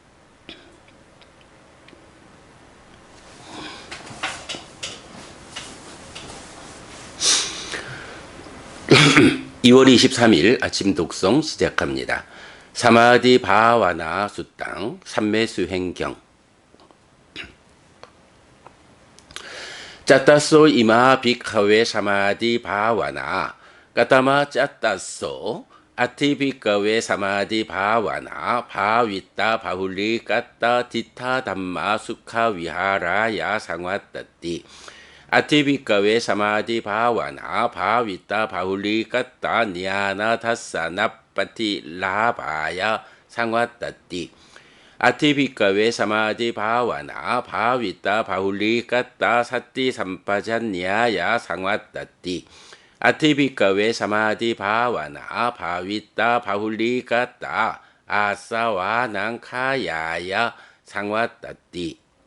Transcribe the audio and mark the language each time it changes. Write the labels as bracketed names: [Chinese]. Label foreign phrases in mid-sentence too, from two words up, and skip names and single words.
[Korean] 2월 23일 아침 독송 시작합니다. [Pali] samādhi bhāvanā suttaṃ 삼매수행경. catasso imā bhikkhave samādhi bhāvanā katamā catasso atthi bhikkhave samādhi bhāvanā bhāvitā bahulī katā diṭṭha dhamma sukha vihārāya saṃvattati atthibhikkhave samādhi bhāvanā bhāvitā bahulī katā ñāṇa dassana paṭi lābhāya saṃvattati atthibhikkhave samādhi bhāvanā bhāvitā bahulī katā sati sampajañ ñāya saṃvattati atthibhikkhave samādhi bhāvanā bhāvitā bahulī katā āsavānaṃ khayāya saṃvattati.